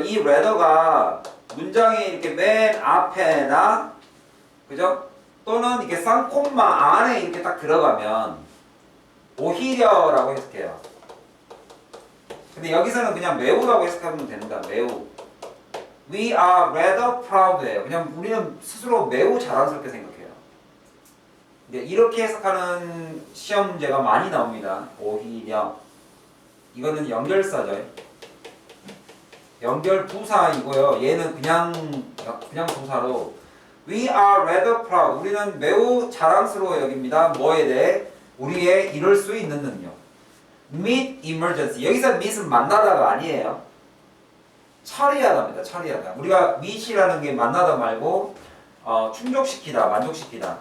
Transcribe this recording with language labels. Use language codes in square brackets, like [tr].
[ko] 이 rather가 문장이 이렇게 맨 앞에나 그죠? 또는 이렇게 쌍콤마 안에 이렇게 딱 들어가면 오히려라고 해석해요. 근데 여기서는 그냥 매우라고 해석하면 됩니다. 매우. [en] We are rather proud예요. [ko] 그냥 우리는 스스로 매우 자랑스럽게 생각해요. 근데 이렇게 해석하는 시험 문제가 많이 나옵니다. 오히려. 이거는 연결사죠. 연결 부사이고요. 얘는 그냥 부사로 [en] We are rather proud. [ko] 우리는 매우 자랑스러워 여깁니다. 뭐에 대해? 우리의 이룰 수 있는 능력. [en] Meet emergency. [ko] 여기서 meet은 만나다가 아니에요. 처리하다입니다. 처리하다. 우리가 meet이라는 게 만나다 말고 충족시키다, 만족시키다.